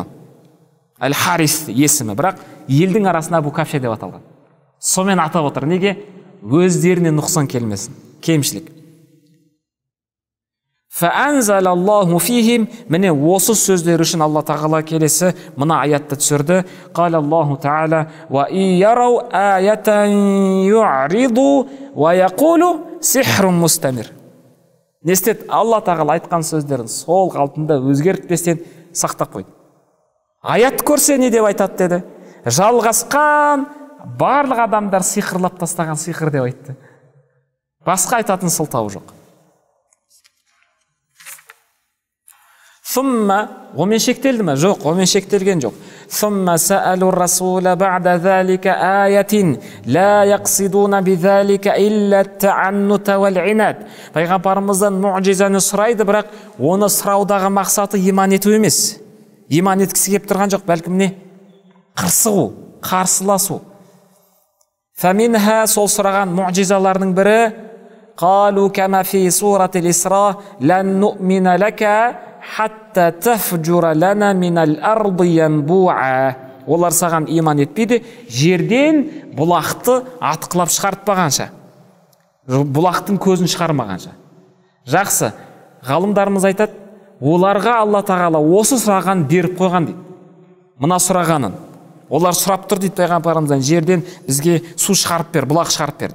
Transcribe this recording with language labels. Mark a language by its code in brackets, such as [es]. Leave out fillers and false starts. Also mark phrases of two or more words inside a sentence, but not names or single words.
[kk] Әл-Харис есімі, бірақ елдің арасында Әбу Кәпше деп аталған. Сомен атап отыр. Неге? Өздеріне нұқсан келмесін, кемшілік. [ar] فأنزل الله فيهم, [kk] міне осы сөздер үшін Алла тағала келесі мына аятты түсірді. [ar] قال الله تعالى: «وإن يروا آية يعرضوا ويقولوا سحر مستمر». [kk] Не істеді? Алла тағала айтқан сөздерін сол қалпында өзгертпестен сақтап қойды. Аят көрсе не деп айтады деді? Жалғасқан барлық адамдар сиқырлап тастаған сиқыр деп айтты. Басқа айтатын сылтауы жоқ. Сумма, омен шектелді ме? Жоқ, омен шектелген жоқ. [ar] ثم سألوا الرسول بعد ذلك آيات لا يقصدون بذلك إلا التعنت والعناد. [kk] Пайғамбарымыздан муъжизаны сұрайды, бірақ оны сұраудағы мақсаты иман ету емес. Иман еткісі кеп тұрған жоқ, бәлкім не? Қырсығу, қарсыласу. Фәминха, сол сұраған муъжизаларының бірі: [ar] «قالوا كما في سورة الإسراء لن نؤمن لك حتى تفجر لنا من الأرض ينبوعا». [kk] Олар саған иман етпейді, жерден бұлақты атқылап шығартпағанша, бұлақтың көзін шығармағанша. Жақсы, ғалымдарымыз айтады, оларға Алла тағала осы сұраған беріп қойған дейді. Мына сұрағанын олар сұрап тұр дейді пайғамбарымыздан, жерден бізге су шығарып бер, бұлақ шығарып бер деп.